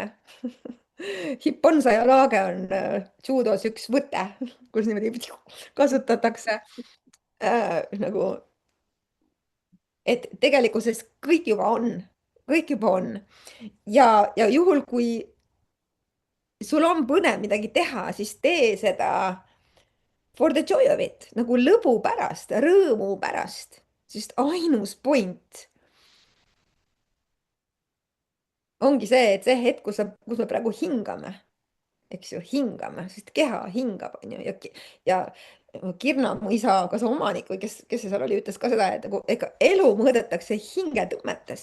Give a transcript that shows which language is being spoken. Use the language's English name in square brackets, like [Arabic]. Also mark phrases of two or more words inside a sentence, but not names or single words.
[Estonian] Hipponsa ja laage on judos üks võte, kus niimoodi kasutatakse nagu, et tegelikkuses kõik juba on ja juhul, kui sul on põnev midagi teha, siis tee seda [English] for the joy of it, [Estonian] nagu lõbu pärast, rõõmu pärast, sest ainus point ongi see, et see hetk, kus me praegu hingame, eks ju, hingame, sest keha hingab, on ju, ja Kirna, mu isa, kas omanik või kes see seal oli, ütles ka seda, et nagu ega elu mõõdetakse hingetõmmetes.